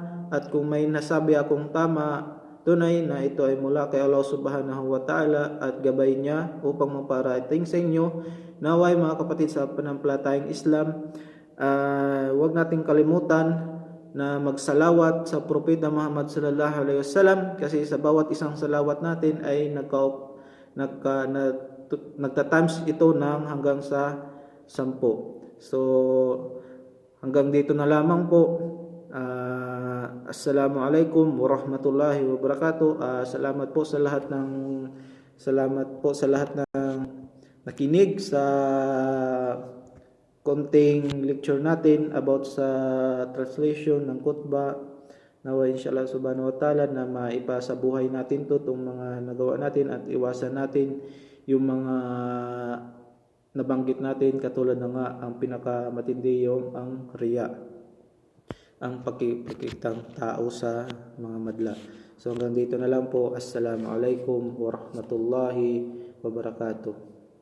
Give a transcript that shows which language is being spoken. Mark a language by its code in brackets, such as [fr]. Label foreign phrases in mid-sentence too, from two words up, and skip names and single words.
[tl] At kung may nasabi akong tama, tunay na ito ay mula kay Allah [ar] سبحانه وتعالى [tl] at gabay niya upang maparating sa inyo. Naway mga kapatid sa pananampalatayang Islam, huwag nating kalimutan na magsalawat sa Propeta Muhammad [ar] صلى الله عليه وسلم, [tl] kasi sa bawat isang salawat natin ay nagta-times ito ng hanggang sa 10. So hanggang dito na lamang po. [ar] السلام عليكم ورحمة الله وبركاته. [tl] Salamat po sa lahat ng nakinig sa konting lecture natin about sa translation ng khutbah. Nawa [ar] إن شاء الله سبحانه وتعالى [tl] na maipasa buhay natin to itong mga nagawa natin at iwasan natin yung mga nabanggit natin, katulad na nga ang pinakamatindi yung ang riya, ang pagkikitang tao sa mga madla. So hanggang dito na lang po. [ar] السلام عليكم ورحمة الله وبركاته.